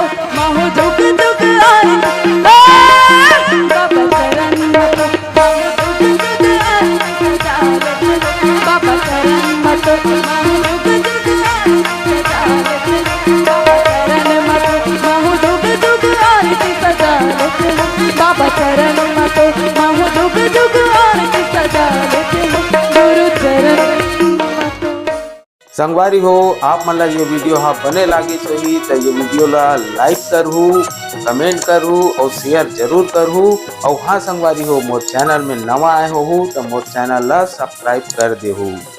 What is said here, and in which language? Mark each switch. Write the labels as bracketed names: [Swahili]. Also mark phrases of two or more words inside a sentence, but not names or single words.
[Chhattisgarhi] महू जुग जुग आरती बाबा चरण मत, बाबा चरण मत, महू जुग जुग आरती सजा लेते हो बाबा चरण मत, महू जुग जुग आरती सजा लेते हो गुरु चरण मत। संगवारी हो आप मन ला ये वीडियो हाँ बने लागी सही तो ये वीडियो ला लाइक करहू, कमेंट करहू और शेयर जरूर करहू। और हाँ संगवारी हो मोर चैनल में नवा आए हो तो मोर चैनल ला सब्सक्राइब कर देहू।